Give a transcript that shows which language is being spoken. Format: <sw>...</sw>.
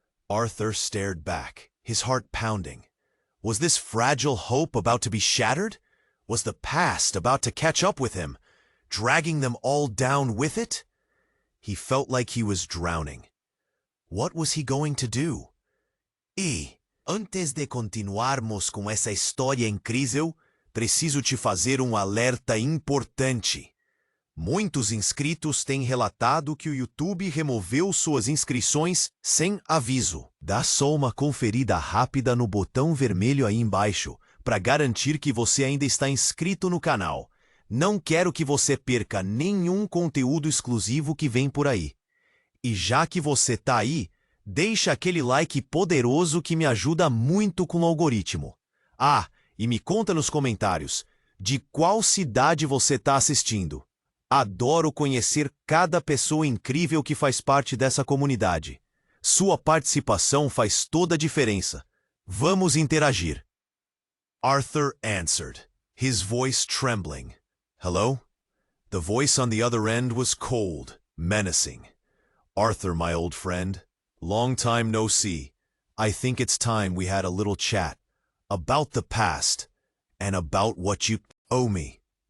<en>Arthur stared back, his heart pounding. Was this fragile hope about to be shattered? Was the past about to catch up with him, dragging them all down with it? He felt like he was drowning. What was he going to do?</en> <pt>Antes de continuarmos com essa história incrível, preciso te fazer alerta importante. Muitos inscritos têm relatado que o YouTube removeu suas inscrições sem aviso. Dá só uma conferida rápida no botão vermelho aí embaixo para garantir que você ainda está inscrito no canal. Não quero que você perca nenhum conteúdo exclusivo que vem por aí. E já que você tá aí, deixa aquele like poderoso que me ajuda muito com o algoritmo. Ah, e me conta nos comentários, de qual cidade você tá assistindo? Adoro conhecer cada pessoa incrível que faz parte dessa comunidade. Sua participação faz toda a diferença. Vamos interagir.</pt> <en>Arthur answered, his voice trembling. Hello? The voice on the other end was cold, menacing. Arthur, my old friend, long time no see. I think it's time we had a little chat about the past and about what you owe me.</en>